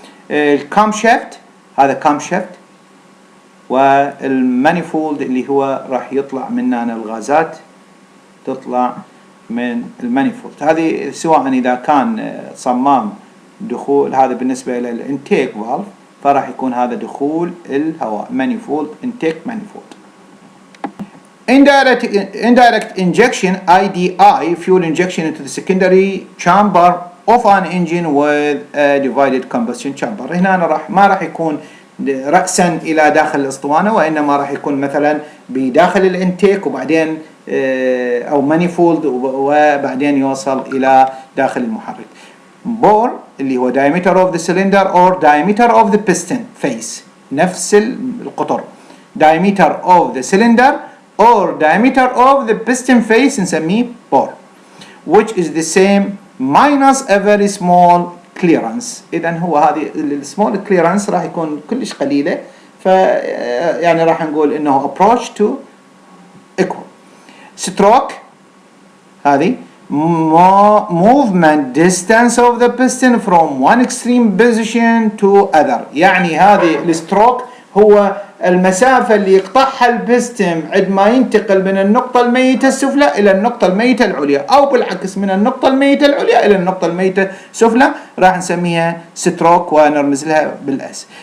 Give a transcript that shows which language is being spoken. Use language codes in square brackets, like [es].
[ar] الكام شافت، هذا كام شافت. والمانيفولد اللي هو راح يطلع منه الغازات تطلع من المانيفولد. هذه سواء اذا كان صمام دخول، هذا بالنسبه الى الانتيك فالف، فراح يكون هذا دخول الهواء مانيفولد، انتيك مانيفولد. [en] Indirect injection IDI, fuel injection into the secondary chamber of an engine with a divided combustion chamber. [ar] هنا ما راح يكون رأسا إلى داخل الأسطوانة، وإنما راح يكون مثلا بداخل الانتيك وبعدين أو مانيفولد وبعدين يوصل إلى داخل المحرك. [en] bore اللي هو diameter of the cylinder or diameter of the piston face، نفس القطر. diameter of the cylinder or diameter of the piston face نسميه bore, which is the same minus a very small clearance. [ar] إذا هو هذه السمول clearance راح يكون كلش قليلة، يعني راح نقول إنه [en] approach to equal. stroke هذه movement distance of the piston from one extreme position to other. [ar] يعني هذه الستروك هو المسافة اللي يقطعها البستم عندما ينتقل من النقطة الميتة السفلى إلى النقطة الميتة العليا، أو بالعكس من النقطة الميتة العليا إلى النقطة الميتة السفلى، راح نسميها ستروك ونرمز لها بالأس.